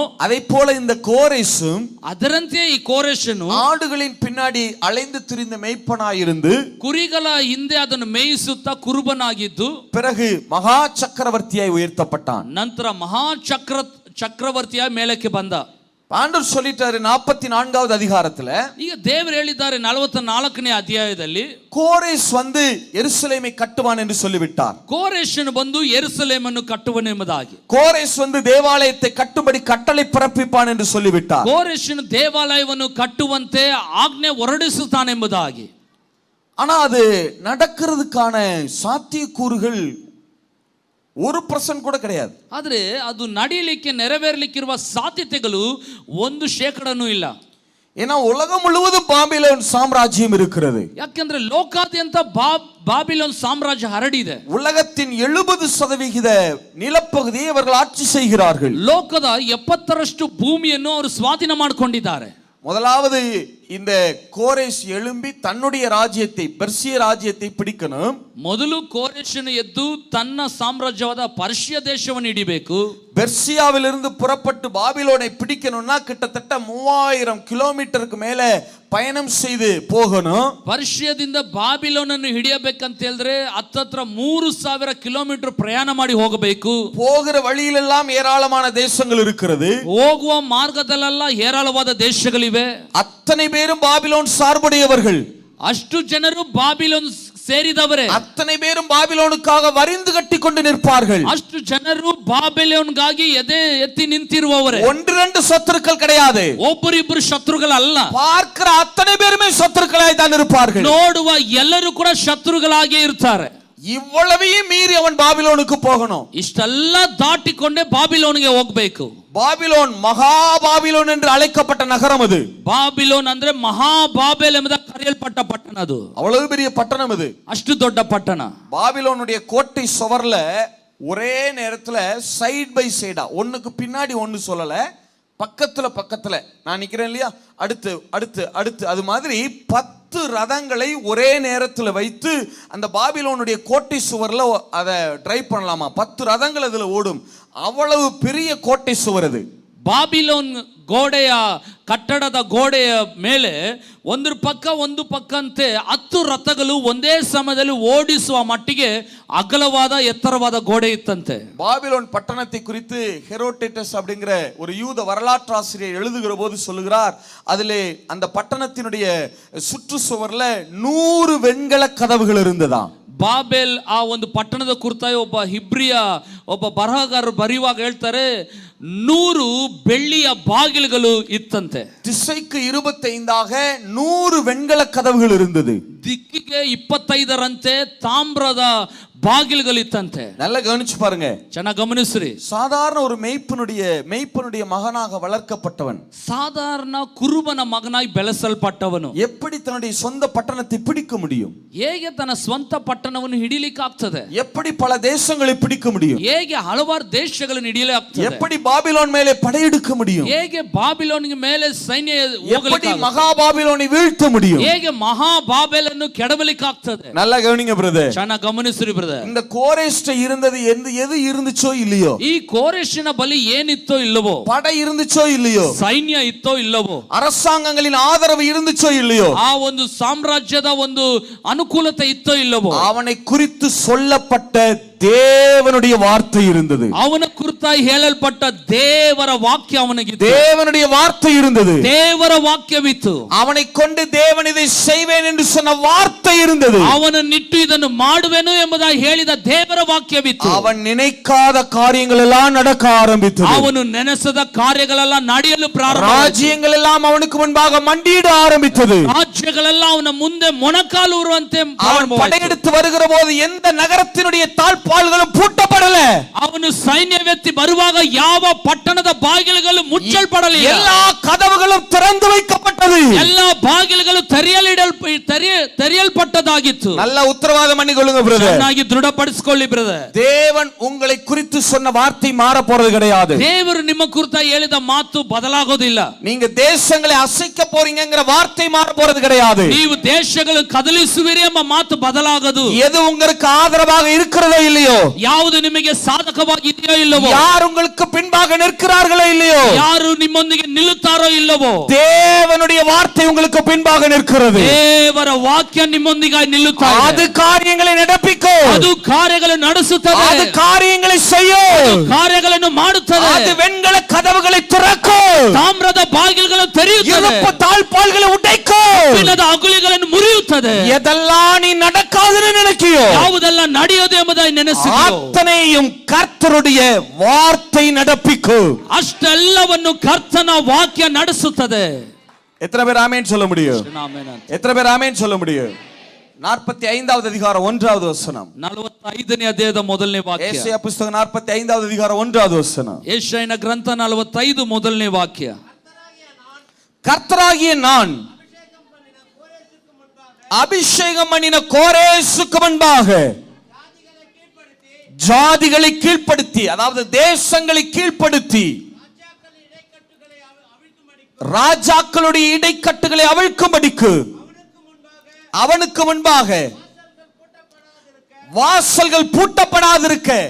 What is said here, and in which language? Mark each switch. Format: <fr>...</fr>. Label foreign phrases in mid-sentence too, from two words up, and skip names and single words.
<ta>அதே போல இந்த கோரேசும்</ta> <kn>ಅದರಂತೆ ಈ ಕೋರೆಷನು</kn> <ta>ஆடுகளின் பின்னாடி அலைந்து திரிந்த மேய்ப்பனாய் இருந்து</ta> <kn>ಕುರಿಗಳ ಹಿಂದೆ ಅದನ್ನು ಮೇಯಿಸುತ್ತಾ ಕುರುಬನಾಗಿದ್ದು</kn> <ta>பிறகு மகா சக்கரவர்த்தியாய் உயர்த்தப்பட்டான்.</ta> <kn>ನಂತರ ಚಕ್ರವರ್ತಿಯಾಗಿ ಮೇಲಕ್ಕೆ ಬಂದ.</kn> <ta>ஆண்டவர் சொல்லிட்டாரு 44வது அதிகாரத்துல.</ta> <kn>ಈಗ ದೇವರು ಹೇಳಿದ್ದಾರೆ 44ನೇ ಅಧ್ಯಾಯದಲ್ಲಿ,</kn> <ta>கோரேஸ் வந்து எருசலேமை கட்டுவான் என்று சொல்லிவிட்டார்.</ta> <kn>ಕೋರೆಷನು ಬಂದು ಯೆರೂಸಲೇಮನ್ನು ಕಟ್ಟುವನೆಂಬುದಾಗಿ.</kn> <ta>கோரேஸ் வந்து தேவாலயத்தை கட்டும்படி கட்டளை பிறப்பிப்பான் என்று சொல்லிவிட்டார்.</ta> <kn>ಕೋರೆಷನು ದೇವಾಲಯವನ್ನು ಕಟ್ಟುವಂತೆ ಆಜ್ಞೆ ಹೊರಡಿಸುತ್ತಾನೆಂಬುದಾಗಿ.</kn> <ta>ஆனா அது நடக்கிறதுக்கான சாத்தியக்கூறுகள் 1% கூட கிடையாது.</ta> <kn>ಆದ್ರೆ ಅದು ನಡೆಯಲಿಕ್ಕೆ ನೆರವೇರಲಿಕ್ಕಿರುವ ಸಾಧ್ಯತೆಗಳು 1% ಇಲ್ಲ.</kn> <ta>ஏன்னா உலகம் முழுவதும் பாபிலோன் சாம்ராஜ்யம் இருக்கிறது.</ta> <kn>ಯಾಕೆಂದ್ರೆ ಲೋಕಾದ್ಯಂತ ಬಾಬಿಲೋನ್ ಸಾಮ್ರಾಜ್ಯ ಹರಡಿದೆ.</kn> <ta>உலகத்தின் 70% நிலப்பகுதியை அவர்கள் ஆட்சி செய்கிறார்கள்.</ta> <kn>ಲೋಕದ 70% ಭೂಮಿಯನ್ನು ಅವರು ಸ್ವಾಧೀನ ಮಾಡಿಕೊಂಡಿದ್ದಾರೆ.</kn> <ta>முதலாவது இந்த கோரேஸ் எழும்பி தன்னுடைய ராஜ்யத்தை, பெர்சிய ராஜ்யத்தை பிடிக்கணும்.</ta> <kn>ಮೊದಲು ಕೋರೆಷನು ಎದ್ದು ತನ್ನ ಸಾಮ್ರಾಜ್ಯವಾದ ಪರ್ಷಿಯ ದೇಶವನ್ನು ಹಿಡಿಬೇಕು.</kn> <ta>பெர்சியாவிலிருந்து புறப்பட்டு பாபிலோனை பிடிக்கணும்னா கிட்டத்தட்ட 3000 கிலோமீட்டருக்கு மேல பயணம் செய்து போகணும்.</ta> <kn>ಪರ್ಷಿಯದಿಂದ ಬಾಬಿಲೋನನ್ನು ಹಿಡಿಯಬೇಕಂತ ಹೇಳಿದ್ರೆ ಹತ್ತತ್ರ 3000 ಕಿಲೋಮೀಟರ್ ಪ್ರಯಾಣ ಮಾಡಿ ಹೋಗಬೇಕು.</kn> <ta>போகிற வழியிலெல்லாம் ஏராளமான தேசங்கள் இருக்கிறது.</ta> <kn>ಹೋಗುವ ಮಾರ್ಗದಲ್ಲೆಲ್ಲ ಹೇರಳವಾದ ದೇಶಗಳಿವೆ.</kn> <ta>அத்தனை பேரும் பாபிலோன் சார்புடையவர்கள்.</ta> <kn>ಅಷ್ಟು ಜನರು ಬಾಬಿಲೋನ್ ಸೇರಿದವರೇ.</kn> <ta>அத்தனை பேரும் பாபிலோனுக்காக வரிந்து கட்டி கொண்டு நிற்பார்கள்.</ta> <kn>ಅಷ್ಟು ಜನರು ಬಾಬಿಲೋನ್ಗಾಗಿ ಎದೆ ಎತ್ತಿ ನಿಂತಿರುವವರೇ.</kn> <ta>1-2 சத்துருக்கள் கிடையாது.</ta> <kn>ಒಬ್ಬರಿಬ್ಬರು ಶತ್ರುಗಳಲ್ಲ.</kn> <ta>பார்க்கிற அத்தனை பேருமே சத்துருக்களாய் தான் இருப்பார்கள்.</ta> <kn>ನೋಡುವ ಎಲ್ಲರೂ ಕೂಡ ಶತ್ರುಗಳಾಗಿ ಇರ್ತಾರೆ.</kn> <ta>இவ்வளவையும் மீறி அவன் பாபிலோனுக்கு போகணும்.</ta> <kn>ಇಷ್ಟೆಲ್ಲ ದಾಟಿಕೊಂಡೇ ಬಾಬಿಲೋನ್ಗೆ ಹೋಗಬೇಕು.</kn> <ta>பாபிலோன் மகா பாபிலோன் என்று அழைக்கப்பட்ட நகரம் அது.</ta> <kn>ಬಾಬಿಲೋನ್ ಅಂದ್ರೆ ಮಹಾ ಬಾಬೆಲ್ ಎಂಬುದಾಗಿ ಕರೆಯಲ್ಪಟ್ಟ ಪಟ್ಟಣ ಅದು.</kn> <ta>அவ்வளவு பெரிய பட்டணம் அது.</ta> <kn>ಅಷ್ಟು ದೊಡ್ಡ ಪಟ್ಟಣ.</kn> <ta>பாபிலோனுடைய கோட்டை சுவர்ல ஒரே நேரத்துல</ta> <en>side by side,</en> <ta>ஒண்ணுக்கு பின்னாடி ஒன்னு சொல்லல, பக்கத்துல நான் நிக்கிறேன் இல்லையா, அடுத்து அடுத்து அடுத்து அது மாதிரி 10 ரதங்களை ஒரே நேரத்தில் வைத்து அந்த பாபிலோனுடைய கோட்டை சுவர்ல அதை டிரைவ் பண்ணலாமா. 10 ரதங்கள் அதுல ஓடும். அவ்வளவு பெரிய கோட்டை சுவர் அது.</ta> <kn>ಬಾಬಿಲೋನ್ ಗೋಡೆಯ ಕಟ್ಟಡದ ಗೋಡೆಯ ಮೇಲೆ ಒಂದು ಪಕ್ಕ ಅಂತೆ 10 ರಥಗಳು ಒಂದೇ ಸಮಯದಲ್ಲಿ ಓಡಿಸುವ ಮಟ್ಟಿಗೆ ಅಗಲವಾದ ಎತ್ತರವಾದ ಗೋಡೆ ಇತ್ತಂತೆ.</kn> <ta>பாபிலோன் பட்டணத்தை குறித்து ஹெரோடேட்டஸ் அப்படிங்கிற ஒரு யூத வரலாற்று ஆசிரியர் எழுதுகிற போது சொல்லுகிறார், அதிலே அந்த பட்டணத்தினுடைய சுற்றுச்சுவர்ல 100 வெண்கல கதவுகள் இருந்ததாம்.</ta> <kn>ಬಾಬೆಲ್ ಆ ಒಂದು ಪಟ್ಟಣದ ಕುರಿತಾಗಿ ಒಬ್ಬ ಹಿಬ್ರಿಯ ಒಬ್ಬ ಬರಹಗಾರರು ಬರೆಯುವಾಗ ಹೇಳ್ತಾರೆ 100 ಬೆಳ್ಳಿಯ ಬಾಗಿಲುಗಳು ಇತ್ತಂತೆ.</kn> <ta>திசைக்கு 25ஆக 100 வெண்கல கதவுகள் இருந்தது.</ta> <kn>ದಿಕ್ಕಿಗೆ 25ರಂತೆ ತಾಮ್ರದ ಬಾಗಿಲುಗಳು ಇತ್ತಂತೆ.</kn> <ta>நல்லா கவனிச்சு பாருங்க,</ta> <kn>ಚೆನ್ನಾಗಿ ಗಮನಿಸ್ರಿ.</kn> <ta>சாதாரண ஒரு மெய்ப்பனுடைய மகனாக வளர்க்கப்பட்டவன்,</ta> <kn>சாதாரண ಕುರುಬನ ಮಗನಾಗಿ ಬೆಳೆಸಲ್ಪಟ್ಟವನು</kn> <ta>எப்படி தன்னுடைய சொந்த பட்டணத்தை பிடிக்க முடியும்?</ta> <kn>ಹೇಗೆ ತನ್ನ ಸ್ವಂತ ಪಟ್ಟಣವನ್ನು ಹಿಡಿಲಿಕ್ಕೆ ಆಗ್ತದೆ?</kn> <ta>எப்படி பல தேசங்களை பிடிக்க முடியும்?</ta> <kn>ಹೇಗೆ ಹಲವಾರು ದೇಶಗಳನ್ನು ಹಿಡಿಯಲಾಗ್ತದೆ?</kn> <ta>எப்படி பாபிலோன் மேலே படையெடுக்க முடியும்?</ta> <kn>ಹೇಗೆ ಬಾಬಿಲೋನ್ ಮೇಲೆ ಸೈನ್ಯ</kn> <ta>எப்படி மகா பாபிலோனை வீழ்த்த முடியும்?</ta> <kn>ಹೇಗೆ ಮಹಾ ಬಾಬೆಲನ್ನು ಕೆಡವಲಿಕ್ಕೆ ಆಗ್ತದೆ?</kn> <ta>நல்லா கவனிங்க பிரதர்,</ta> <kn>ಚೆನ್ನಾಗಿ ಗಮನಿಸ್ರಿ ಬ್ರದರ್.</kn> <ta>இந்த கோரேஷ்ட இருந்தது எது இருந்துச்சோ இல்லையோ,</ta> <kn>ಈ ಕೋರೆಷಿನ ಬಳಿ ಏನಿತ್ತೋ ಇಲ್ಲವೋ,</kn> <ta>படை இருந்துச்சோ இல்லையோ,</ta> <kn>ಸೈನ್ಯ ಇತ್ತೋ ಇಲ್ಲವೋ,</kn> <ta>அரசாங்கங்களின் ஆதரவு இருந்துச்சோ இல்லையோ,</ta> <kn>ಆ ಒಂದು ಸಾಮ್ರಾಜ್ಯದ ಒಂದು ಅನುಕೂಲತೆ ಇತ್ತೋ ಇಲ್ಲವೋ,</kn> <ta>அவனை குறித்து சொல்லப்பட்ட தேவனுடைய வார்த்தை இருந்தது.</ta> <kn>ಅವನ ಕುರಿತಾಗಿ ಹೇಳಲ್ಪಟ್ಟ ದೇವರ ವಾಕ್ಯ ಅವನಿಗಿತ್ತು.</kn> <ta>தேவனுடைய வார்த்தை இருந்தது.</ta> <kn>ದೇವರ ವಾಕ್ಯವಿತ್ತು.</kn> <ta>அவனை கொண்டு தேவன் இதை செய்வேன் என்று சொன்ன வார்த்தை இருந்தது.</ta> <kn>ಅವನನ್ನಿಟ್ಟು ಇದನ್ನು ಮಾಡುವೆನು ಎಂಬುದಾಗಿ ಹೇಳಿದ ದೇವರ ವಾಕ್ಯವಿತ್ತು.</kn> <ta>அவன் நினைக்காத காரியங்கள் எல்லாம் நடக்க ஆரம்பித்தது.</ta> <kn>ಅವನು ನೆನೆಸದ ಕಾರ್ಯಗಳೆಲ್ಲ ನಡೆಯಲು ಪ್ರಾರಂಭ.</kn> <ta>ராஜ்யங்கள் எல்லாம் அவனுக்கு முன்பாக மண்டியிட ஆரம்பித்தது.</ta> <kn>ರಾಜ್ಯಗಳೆಲ್ಲ ಅವನ ಮುಂದೆ ಮೊಣಕಾಲು ಉರುವಂತೆ</kn> <ta>அவன் படையெடுத்து வருகிற போது எந்த நகரத்தினுடைய தாழ்பாள்களும் பூட்டப்படல.</ta> <kn>ಅವನು ಸೈನ್ಯವೆತ್ತಿ ಬರುವಾಗ ಯಾವ ಪಟ್ಟಣದ ಬಾಗಿಲುಗಳು ಮುಚ್ಚಲ್ಪಡಲಿಲ್ಲ.</kn> <ta>எல்லா கதவுகளும் திறந்து வைக்கப்பட்டது.</ta> <kn>ಎಲ್ಲ ಬಾಗಿಲುಗಳು ತೆರೆಯಲ್ಪಟ್ಟದಾಗಿತ್ತು.</kn> <ta>நல்ல உத்தரவாதம் பண்ணிக்கொள்ளுங்க பிரதர்.</ta> <kn>ಚೆನ್ನಾಗಿ ದೃಢಪಡಿಸಿಕೊಳ್ಳಿ ಬ್ರದರ್.</kn> <ta>தேவன் உங்களை குறித்து சொன்ன வார்த்தை மாற போறது கிடையாது.</ta> <kn>ದೇವರು ನಿಮ್ಮ ಕುರಿತಾಗಿ ಹೇಳಿದ ಮಾತು ಬದಲಾಗೋದಿಲ್ಲ.</kn> <ta>நீங்க தேசங்களை அசைக்க போறீங்கங்கற வார்த்தை மாற போறது கிடையாது.</ta> <kn>ನೀವು ದೇಶಗಳು ಕದಲಿಸುವಿರಿ ಎಂಬ ಮಾತು ಬದಲಾಗದು.</kn> <ta>எது உங்களுக்கு ஆதரவாக இருக்கிறதோ இல்லையோ,</ta> <kn>ಯಾವುದು ನಿಮಗೆ ಸಾಧಕವಾಗಿದೆಯೋ ಇಲ್ಲವೋ,</kn> <ta>யார் உங்களுக்கு பின்பாக நிற்கிறார்களோ இல்லையோ,</ta> <kn>ಯಾರು ನಿಮ್ಮೊಂದಿಗೆ ನಿಲ್ಲುತ್ತಾರೋ ಇಲ್ಲವೋ,</kn> <ta>தேவனுடைய வார்த்தை உங்களுக்கு பின்பாக நிற்கிறது.</ta> <kn>ದೇವರ ವಾಕ್ಯ ನಿಮ್ಮೊಂದಿಗೆ ನಿಲ್ಲುತ್ತದೆ.</kn> <ta>அது காரியங்களை நடப்பிக்கும்.</ta> <kn>ಅದು ಕಾರ್ಯಗಳನ್ನು ನಡೆಸುತ್ತದೆ.</kn> <ta>அது காரியங்களை செய்யும்.</ta> <kn>ಕಾರ್ಯಗಳನ್ನು ಮಾಡುತ್ತದೆ.</kn> <ta>அது வெண்கல கதவுகளை திறக்கும்.</ta> <kn>ತಾಮ್ರದ ಬಾಗಿಲುಗಳನ್ನು ತೆರೆಯುತ್ತದೆ.</kn> <ta>இருப்பு தாழ்பாள்களை உடைக்கும்.</ta> <kn>ಕಬ್ಬಿಣದ ಅಗುಳಿಗಳನ್ನು ಮುರಿಯುತ್ತದೆ.</kn> <ta>எதெல்லாம் நீ நடக்காதுன்னு நினைக்கியோ,</ta> <kn>ಯಾವುದೆಲ್ಲ ನಡೆಯೋದು ಎಂಬುದಾಗಿ ನೆನೆಸಿದೆಯೋ,</kn> <ta>அத்தனையும் கர்த்தருடைய வார்த்தை நடப்பிக்கும்.</ta> <kn>ಅಷ್ಟೆಲ್ಲವನ್ನು ಕರ್ತನ ವಾಕ್ಯ ನಡೆಸುತ್ತದೆ.</kn> <ta>எத்தனை பேர் ஆமென் சொல்ல முடியும்? எத்தனை பேர் ஆமென் சொல்ல முடியும்? 45வது அதிகாரம் 1வது வசனம்.</ta> <kn>45ನೇ ಅಧ್ಯಾಯದ ಮೊದಲನೇ ವಾಕ್ಯ. ಯೆಶಾಯ ಪುಸ್ತಕ</kn> <ta>45வது அதிகாரம் 1வது வசனம்.</ta> <kn>ಯೆಶಾಯನ ಗ್ರಂಥ 45 ಮೊದಲನೇ ವಾಕ್ಯ.</kn> <ta>கர்த்தராகிய நான் அபிஷேகம் பண்ணின கோரேசுக்கு முன்பாக ஜாதிகளை கீழ்ப்படுத்தி, அதாவது தேசங்களை கீழ்ப்படுத்தி, ராஜாக்களுடைய இடைக்கட்டுகளை அவிழ்க்கும்படிக்கு அவனுக்கு முன்பாக வாசல்கள் பூட்டப்படாதிருக்க</ta>